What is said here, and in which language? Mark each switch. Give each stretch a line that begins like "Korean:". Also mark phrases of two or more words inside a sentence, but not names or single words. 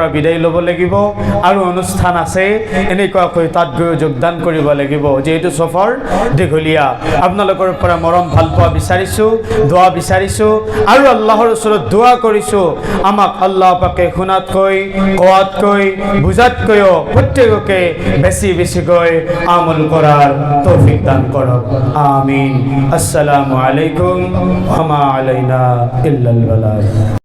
Assamese: বিদায় ল'ব লাগিব আৰু অনুষ্ঠান আছে এনেকুৱাকৈ তাত গৈ যোগদান কৰিব লাগিব যেহেতু সফৰ দীঘলীয়া আপোনালোকৰ পৰা মৰম ভাল পোৱা বিচাৰিছো দোয়া বিচাৰিছো আৰু আল্লাহৰ ওচৰত দোয়া কৰিছো আমাক আল্লাহ পাকে শুনাতকৈ কোৱাতকৈ বুজাতকৈ প্ৰত্যেককে বেছি বেছিকৈ আমল করার তৌফিক দান করো আমিন
Arabic: السلام عليكم وما علينا إلا البلاغ